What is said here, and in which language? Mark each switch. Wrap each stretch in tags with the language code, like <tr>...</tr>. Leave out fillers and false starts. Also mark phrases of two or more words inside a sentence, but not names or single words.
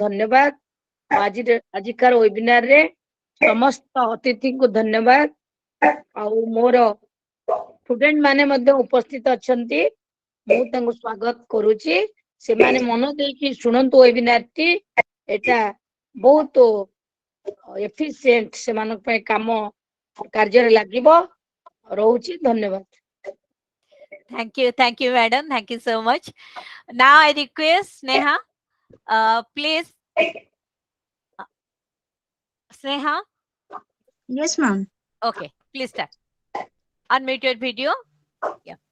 <or>ଧନ୍ୟବାଦ ଆଜିକାର ୱେବିନାରରେ ସମସ୍ତ ଅତିଥିଙ୍କୁ ଧନ୍ୟବାଦ ଆଉ ମୋର ଷ୍ଟୁଡେଣ୍ଟ ମାନେ ମଧ୍ୟ ଉପସ୍ଥିତ ଅଛନ୍ତି, ମୁଁ ତାଙ୍କୁ ସ୍ୱାଗତ କରୁଛି। ସେମାନେ ମନ ଦେଇକି ଶୁଣନ୍ତୁ ୱେବିନାର ଟି, ଏଟା ବହୁତ ଏଫିସିଏଣ୍ଟ ସେମାନଙ୍କ ପାଇଁ କାମ କାର୍ଯ୍ୟରେ ଲାଗିବ। ରହୁଛି, ଧନ୍ୟବାଦ।</or> <en>Thank you, madam. Thank you so much. Now I request Sneha, please. Sneha, Yes, ma'am. okay, please start. Unmute your video. Yeah.</en>